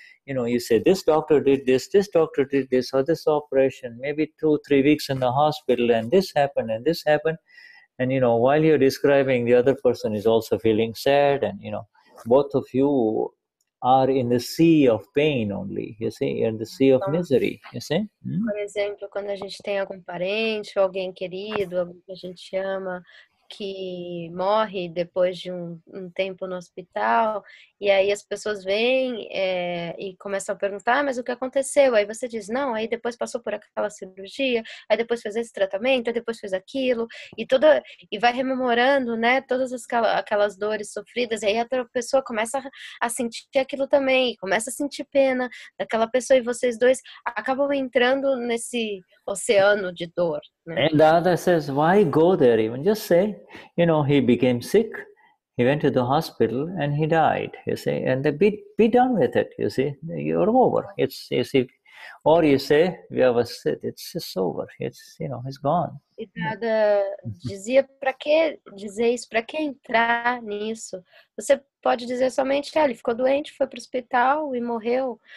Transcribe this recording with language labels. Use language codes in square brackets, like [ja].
[en] You say, this doctor did this or this operation, maybe 2-3 weeks in the hospital, and this happened. And, while you're describing, the other person is also feeling sad, and, both of you are in the sea of pain only, you see, in the sea of misery, you see. [pt] Por exemplo, quando a gente tem algum parente, ou alguém querido, alguém que a gente ama, que morre depois de um tempo no hospital, e aí as pessoas vêm e começam a perguntar, mas o que aconteceu? Aí você diz, não, aí depois passou por aquela cirurgia, aí depois fez esse tratamento, aí depois fez aquilo, e vai rememorando, né, todas aquelas dores sofridas, e aí a outra pessoa começa a sentir aquilo também, começa a sentir pena daquela pessoa, e vocês dois acabam entrando nesse oceano de dor. Né? [en] And the other says, why go there even? Just say, he became sick, he went to the hospital and he died, you see, and be done with it, you see, you're over. It's, you see, or you say, it's just over, it's gone. [pt] E Dada dizia, para que dizer isso? Para que entrar nisso? Você pode dizer somente, ele ficou doente, foi para o hospital e morreu.